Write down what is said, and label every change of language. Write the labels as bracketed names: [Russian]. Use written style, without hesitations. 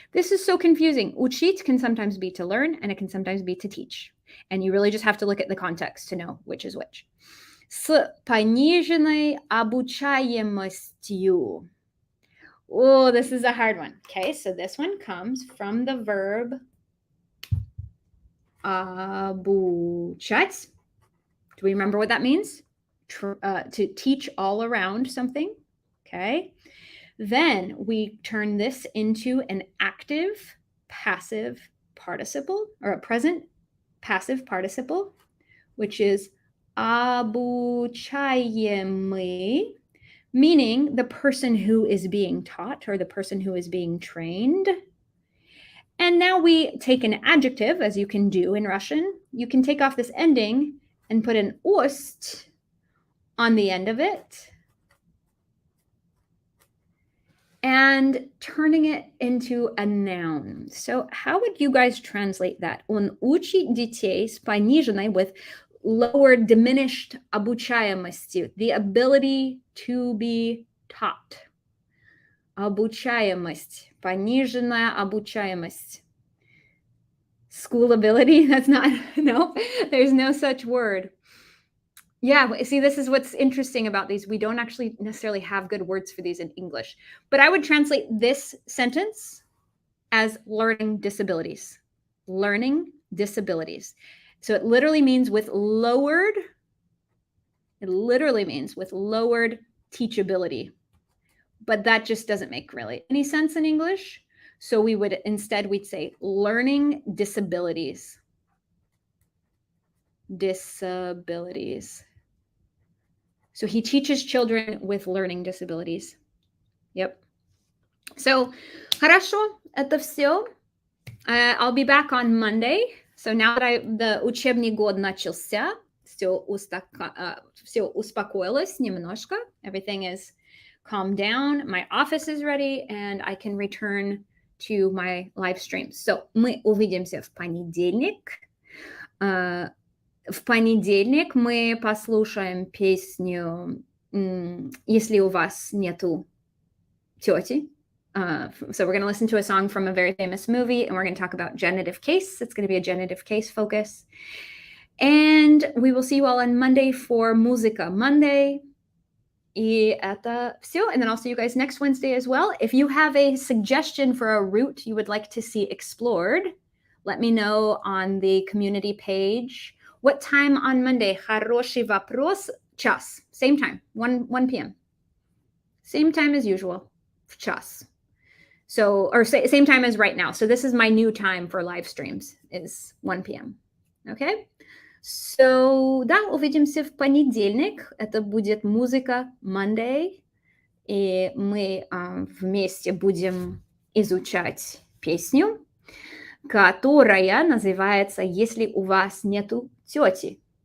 [English] This is so confusing. Учить can sometimes be to learn, and it can sometimes be to teach. And you really just have to look at the context to know which is which. [Russian] С пониженной обучаемостью. [English] Oh, this is a hard one. Okay, so this one comes from the verb обучать. Do we remember what that means? To teach all around something. Okay. Then we turn this into an active passive participle, or a present passive participle, which is обучаемый, meaning the person who is being taught or the person who is being trained. And now we take an adjective, as you can do in Russian. You can take off this ending and put an ost on the end of it and turning it into a noun. So how would you guys translate that? [Russian] Он учит детей с пониженной, [English] with lower, diminished обучаемостью, the ability to be taught. [Russian] Обучаемость, пониженная обучаемость. [English] School ability, that's not, no, there's no such word. Yeah, see, this is what's interesting about these. We don't actually necessarily have good words for these in English, but I would translate this sentence as learning disabilities. Learning disabilities. So it literally means with lowered teachability. But that just doesn't make really any sense in English. So we'd say learning disabilities. Disabilities. So he teaches children with learning disabilities. Yep. [Russian] So, хорошо, это все. [English] I'll be back on Monday. So now that the [Russian] учебный год начался, все успокоилось немножко. [English] Everything is calmed down. My office is ready, and I can return to my live streams. [Russian] So мы увидимся в понедельник. В понедельник мы послушаем песню «Если у вас нету тети». [English] So we're going to listen to a song from a very famous movie, and we're going to talk about genitive case. It's going to be a genitive case focus. And we will see you all on Monday for Musica Monday. [Russian] И это все. [English] And then I'll see you guys next Wednesday as well. If you have a suggestion for a route you would like to see explored, let me know on the community page. What time on Monday? [Russian] Хороший вопрос. Час. [English] Same time. 1 p.m. Same time as usual. [Russian] В час. [English] So, or same time as right now. So this is my new time for live streams is 1 p.m. Okay? [Russian] So, да, увидимся в понедельник. Это будет музыка Monday. И мы вместе будем изучать песню, которая называется «Если у вас нету тети».